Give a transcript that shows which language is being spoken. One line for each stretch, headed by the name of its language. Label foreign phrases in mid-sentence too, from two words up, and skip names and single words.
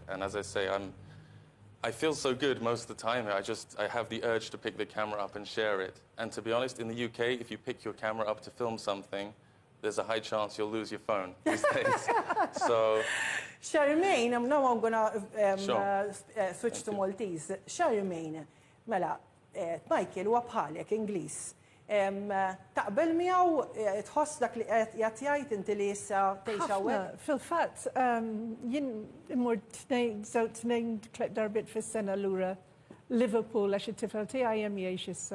English: And as I say, I feel so good most of the time. I have the urge to pick the camera up and share it. And to be honest, in the UK, if you pick your camera up to film something, there's a high chance you'll lose your phone these days. So, Charmaine, now I'm going to Sure. switch to Maltese.
Maltese: Charmaine, mela, Michael huwa bħalek Ingliż. Taqbel miegħu tħoss dak li qed jgħid inti li issa tgħix hawnhekk? Fil-fatt, jien immur tnejn darbit fis-sena lura Liverpool għax it-tifel tiegħi hemm jgħix issa.